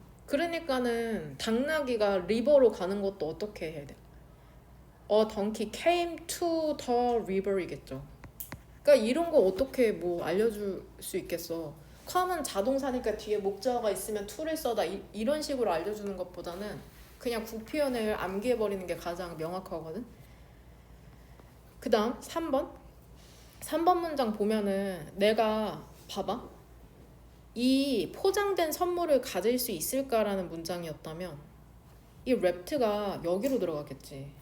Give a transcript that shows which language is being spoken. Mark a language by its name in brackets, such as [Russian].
[Korean] 그러니까는 당나귀가 리버로 가는 것도 어떻게 해야 돼? [English] A donkey came to the river이겠죠. [Korean] 그러니까 이런 거 어떻게 뭐 알려줄 수 있겠어. come은 자동사니까 뒤에 목적어가 있으면 to를 써다 이런 식으로 알려주는 것보다는 그냥 구표현을 암기해버리는 게 가장 명확하거든. 그 다음 3번 문장 보면은 내가 봐봐, 이 포장된 선물을 가질 수 있을까라는 문장이었다면 이 wrapped가 여기로 들어가겠지.